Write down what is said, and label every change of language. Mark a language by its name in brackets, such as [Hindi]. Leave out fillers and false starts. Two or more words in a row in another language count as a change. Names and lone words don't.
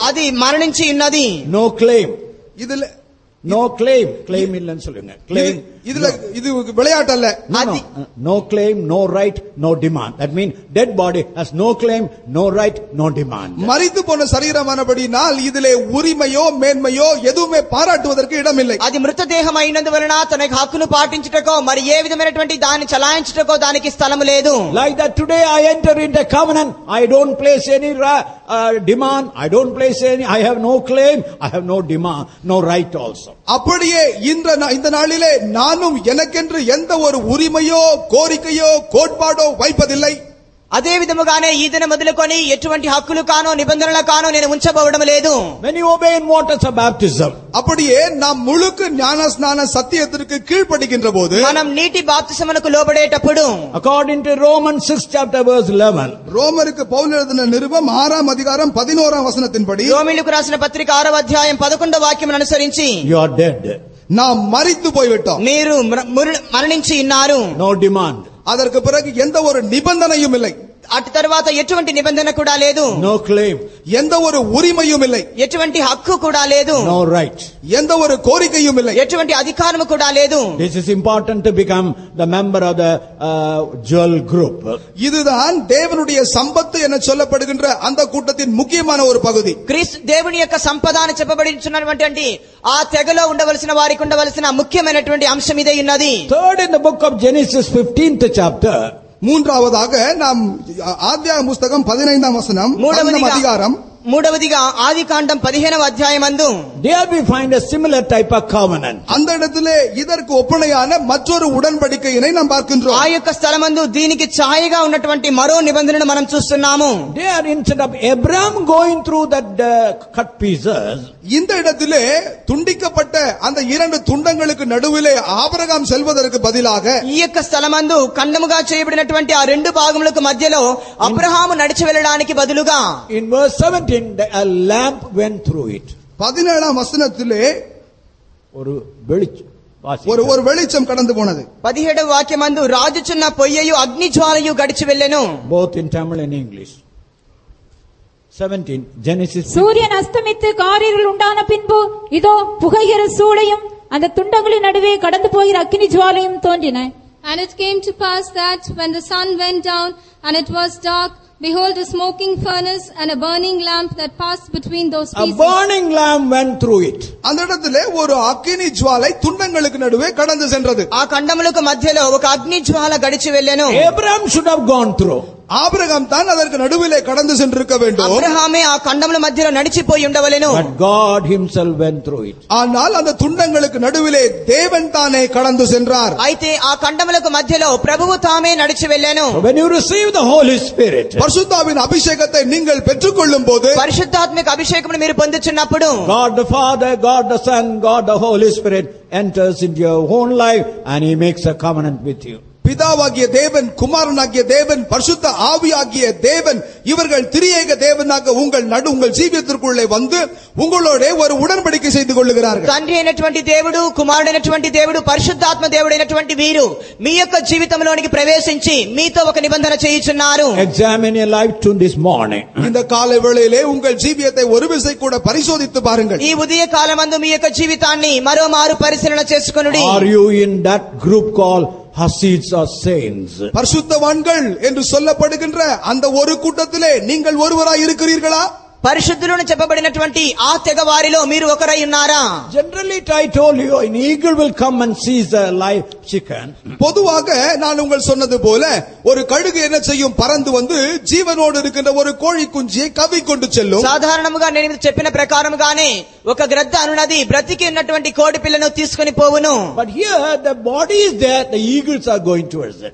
[Telugu] అది మరణించి ఉన్నది. [English] no claim. [Tamil] இதில் [English] No claim. [Tamil] Claim இல்லன்னு சொல்லுங்க. Claim. இது விளையாட்டு அல்ல. [English] No claim, no right, no demand. That means dead body has no claim, no right, no demand. [Tamil] மரித்து போன சரீரமானபடினால் இதிலே உரிமையோ மேன்மையோ எதுவுமே பாராட்டுவதற்கு இடமில்லை. [Telugu] అది మృతదేహం అయినందువలన తనకి హక్కును పాటించుటకో మరి ఏ విధమైనటువంటి దాన్ని చలాయించుటకో దానికి స్థలము లేదు. [English] Like that today I enter into covenant, I don't place any demand, I don't place any, I have no claim, I have no demand, no right also. [Tamil] அப்படியே இந்த நாளிலே நானும் எனக்கென்று எந்த ஒரு உரிமையோ கோரிக்கையோ கோட்பாடோ வைப்பதில்லை. [Telugu] అదే విధముగానే ఈ దినం మొదలుకొని ఎటువంటి హక్కులు కానో నిబంధనల కానో నేను ఉంచబోవడం లేదు. [English] When you obey in waters of baptism, [Tamil] அப்படியே நாம் முழுக்க ஞானஸ்நான சத்தியத்திற்கு கீழ்ப்படிகின்ற போது [Telugu] మనం నీటి బాప్తిసమునకు లోబడేటప్పుడు [English] according to Romans 6 chapter verse 11, [Tamil] ரோமருக்கு பவுல் எழுதின நிருபம் 6ஆம் அதிகாரம் 11ஆம் வசனத்தின்படி [Telugu] రోమీయులకు రాసిన పత్రిక 6వ అధ్యాయం 11వ వాక్యమును అనుసరించి [English] you are dead. [Tamil] நாம் மரித்து போய்விட்டோம். [Telugu] మీరు మరణించి ఉన్నారు. [English] No demand. [Tamil] அதற்கு பிறகு எந்த ஒரு நிபந்தனையும் இல்லை. [Telugu] అటు తర్వాత ఎటువంటి నిబంధన కూడా లేదు. [English] No claim. [Tamil] எந்த ஒரு உரிமையும் இல்லை. [Telugu] ఎటువంటి హక్కు కూడా లేదు. [English] No right. [Tamil] எந்த ஒரு கோரிக்கையும் இல்லை. [Telugu] ఎటువంటి అధికారము కూడా లేదు. [English] This is important to become the member of the jewel group. [Tamil] இதுதான் தேவனுடைய சம்பத்து என சொல்லப்படுகின்ற அந்த கூட்டத்தின் முக்கியமான ஒரு பகுதி. [Telugu] క్రీస్తు దేవుని యొక్క సంపద అని చెప్పబడినటువంటి ఆ తెగలో ఉండవలసిన వారికి ఉండవలసిన ముఖ్యమైనటువంటి అంశం ఇదే ఉన్నది. [English] Third, in the book of Genesis 15th chapter, [Tamil] மூன்றாவதாக நாம் ஆதியாகம புத்தகம் 15ஆம் வசனம் 3ஆம் அதிகாரம் [Telugu] మూడవదిగా ఆదికాండం 15వ అధ్యాయమందు [English] there we find a similar type of covenant. [Tamil] அந்த இடத்திலே இதற்கு ஒப்புணையான மற்றொரு உடன்படிக்கையினை நாம் பார்க்கின்றோம். [Telugu] ఆ యొక్క స్థలమందు దీనికి ఛాయగా ఉన్నటువంటి మరో నిబంధనను మనం చూస్తున్నాము. [English] There, instead of Abraham going through that cut pieces, [Tamil] இந்த இடத்திலே துண்டிக்கப்பட்ட அந்த இரண்டு துண்டங்களுக்கு நடுவிலே ஆபிரகாம் செல்வதற்கு பதிலாக [Telugu] ఈ యొక్క స్థలమందు ఖండముగా చేయబడినటువంటి ఆ రెండు భాగములకు మధ్యలో అబ్రహాము నడిచి వెళ్ళడానికి బదులుగా [English] in verse 17 a lamp went through it. [Tamil] 17ஆம் வசனத்திலே ஒரு வெளிச்சம் கடந்து போனது. [Telugu] 17వ వాక్యమందు రాజుచున్న పొయ్యయు అగ్ని జ్వాలయు గడిచి వెళ్ళెను. [English] Both in Tamil and English. 17 Genesis. [Tamil] சூரியன் அஸ்தமித்து காரிருள் உண்டான பின்பு இதோ புகைகிற சூளையும் அந்த துண்டங்களின் நடுவே கடந்து போகிற அக்கினி ஜுவாலையும் தோன்றின. [English] And it came to pass that when the sun went down and it was dark, behold, a smoking furnace and a burning lamp that passed between those pieces. A burning lamp went through it. [Tamil] அந்த இடத்திலே ஒரு அக்கினி ஜுவாலை துண்டங்களுக்கு நடுவே கடந்து சென்றது. [Telugu] ఆ ఖండములకు మధ్యలో ఒక అగ్ని జ్వాల గడిచి వెళ్ళెను. [English] Abraham should have gone through. [Tamil] ஆபிரகாம் தான் அதற்கு நடுவிலே கடந்து சென்றிருக்க வேண்டும். [Telugu] అబ్రహామే ఆ ఖండముల మధ్యలో నడిచిపోయి ఉండవలెను. [English] But God himself went through it. [Tamil] ஆனால் அந்த துண்டங்களுக்கு நடுவிலே தேவன் தானே கடந்து சென்றார். [Telugu] అయితే ఆ ఖండములకు మధ్యలో ప్రభువు తామే నడిచి వెళ్ళెను. [English] When you receive the Holy Spirit, [Tamil] பரிசுத்தாவின் அபிஷேகத்தை நீங்கள் பெற்றுக்கொள்ளும் போது, [Telugu] పరిశుద్ధాత్మిక అభిషేకమును మీరు పొందుచున్నప్పుడు [English] God the Father, God the Son, God the Holy Spirit enters into your own life and he makes a covenant with you. [Tamil] பிதாவாகிய தேவன், குமாரனாகிய தேவன், பரிசுத்த ஆவியாகிய தேவன், இவர்கள் திரியேக தேவனாக உங்கள் ஜீவியத்திற்குள்ளே வந்து உங்களோட ஒரு உடன்படிக்கை செய்து கொள்ளுகிறார்கள். [Telugu] తండ్రి అయినటువంటి దేవుడు, కుమారుడైనటువంటి దేవుడు, పరిశుద్ధాత్మ దేవుడైనటువంటి వీరు మీ యొక్క జీవితంలోనికి ప్రవేశించి మీతో ఒక నిబంధన చేయుచున్నారు. [English] Examine your life to this morning. [Tamil] இந்த காலை வேளையிலே உங்கள் ஜீவியத்தை ஒரு விசை கூட பரிசோதித்து பாருங்கள். [Telugu] ఈ ఉదయ కాలమందు మీ యొక్క జీవితాన్ని మరోమారు పరిశీలన చేసుకొనుడి. [English] Are you in that group called Hasids or saints? [Tamil] பரிசுத்தவான்கள் என்று சொல்லப்படுகின்ற அந்த ஒரு கூட்டத்திலே நீங்கள் ஒருவராய் இருக்கிறீர்களா? [Telugu] పరిశుద్ధులను చెప్పబడినటువంటి ఆ తెగ వారిలో మీరు ఒకరై ఉన్నారా? [English] Generally I told you an eagle will come and seize a live chicken. [Tamil] பொதுவாக நான் உங்கள் சொன்னது போல ஒரு கழுகு என்ன செய்யும், பறந்து வந்து ஜீவனோடு இருக்கின்ற ஒரு கோழி குஞ்சியை கவி கொண்டு செல்லும். [Telugu] సాధారణంగా నేను చెప్పిన ప్రకారముగానే ఒక గ్రద్ద అనునది బ్రతికి ఉన్నటువంటి కోడి పిల్లను తీసుకొని పోవును. [English] But here the body is there, the eagles are going towards it.